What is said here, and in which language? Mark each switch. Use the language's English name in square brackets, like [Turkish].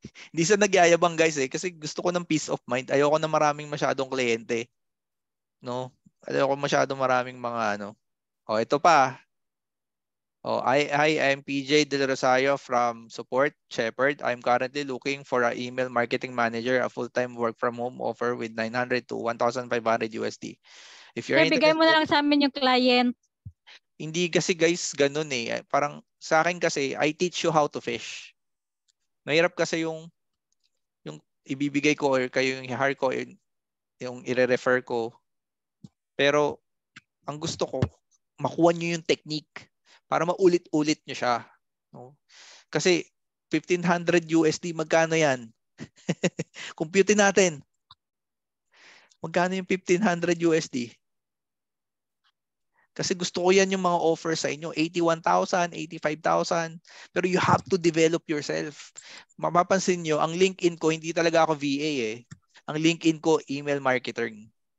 [Filipino] Hindi sa nagyayabang guys kasi gusto ko ng peace of mind. Ayoko na maraming masyadong kliyente. No? Ayoko masyadong maraming mga ito pa. [English] I'm PJ Del Rosario from Support Shepherd. I'm currently looking for an email marketing manager, a full-time work from home offer with 900 to 1,500 USD. If you're [Filipino] Sir, bigay mo na lang sa amin yung client. Hindi kasi guys ganun eh. Parang sa akin kasi, [English] I teach you how to fish. [Filipino] Mahirap kasi yung ibibigay ko or kayo yung i-hire ko, yung i-refer ko. Pero ang gusto ko, makuha nyo yung technique para maulit-ulit nyo siya. No? Kasi 1,500 USD, magkano yan? Compute natin. Magkano yung 1,500 USD? Kasi gusto ko yan yung mga offer sa inyo. 81,000, 85,000. [English] Pero you have to develop yourself. [Filipino] Mapapansin nyo, ang LinkedIn ko, hindi talaga ako VA eh. Ang LinkedIn ko, email marketing.